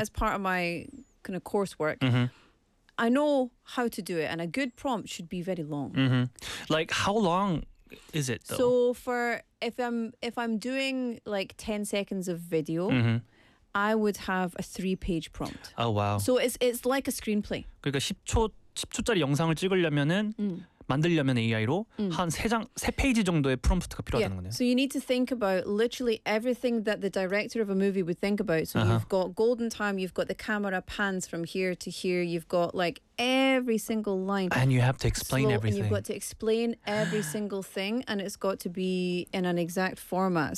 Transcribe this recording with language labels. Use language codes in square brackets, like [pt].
[en] as part of my kind of coursework, mm-hmm. I know how to do it. And a good prompt should be very long. Mm-hmm. Like how long is it, though? So for if I'm doing like 10 seconds of video. Mm-hmm. I would have a 3-page prompt. Oh wow. So it's like a screenplay. [ko] 그러니까 10초짜리 영상을 찍으려면은 만들려면 AI로 한 3페이지 정도의 프롬프트가 필요하다는 yeah. 거네요. [en] So you need to think about literally everything that the director of a movie would think about. So uh-huh. you've got golden time, you've got the camera pans from here to here, you've got like every single line. And you have to explain everything. And you've got to explain every single thing, and it's got to be in an exact format.